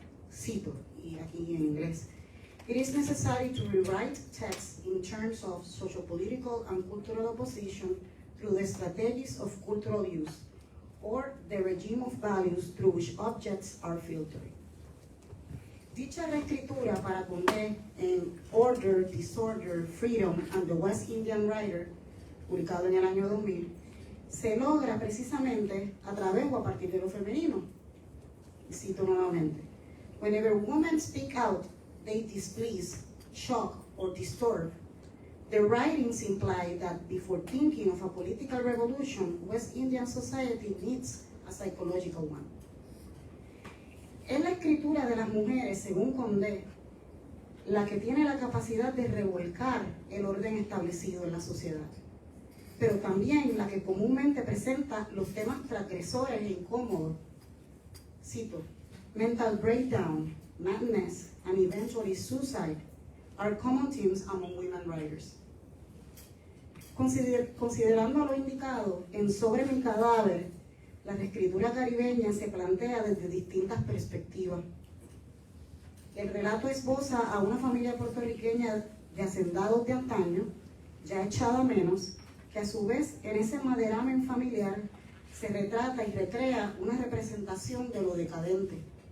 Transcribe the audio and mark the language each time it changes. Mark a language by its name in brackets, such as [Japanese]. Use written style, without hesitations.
[Spanish] Cito, y aquí en inglés, [English] "It is necessary to rewrite texts in terms of sociopolitical and cultural opposition through the strategies of cultural use, or the regime of values through which objects are filtered." [Spanish] Dicha reescritura para Condé en Order, Disorder, Freedom and the West Indian Writer, publicado en el año 2000, se logra precisamente a través o a partir de lo femenino. Y cito nuevamente, [English] "Whenever women speak out, they displease, shock, or disturb. The writings imply that before thinking of a political revolution, West Indian society needs a psychological one." [Spanish] Es la escritura de las mujeres, según Condé, la que tiene la capacidad de revolcar el orden establecido en la sociedad, pero también la que comúnmente presenta los temas transgresores e incómodos. [English] Cito, "Mental breakdown, madness, and eventually suicide are common themes among women writers." [Spanish] Considerando lo indicado, en Sobre mi cadáver, la reescritura caribeña se plantea desde distintas perspectivas. El relato esboza a una familia puertorriqueña de hacendados de antaño, ya echada menos, que a su vez en ese maderamen familiar se retrata y recrea una representación de lo decadente.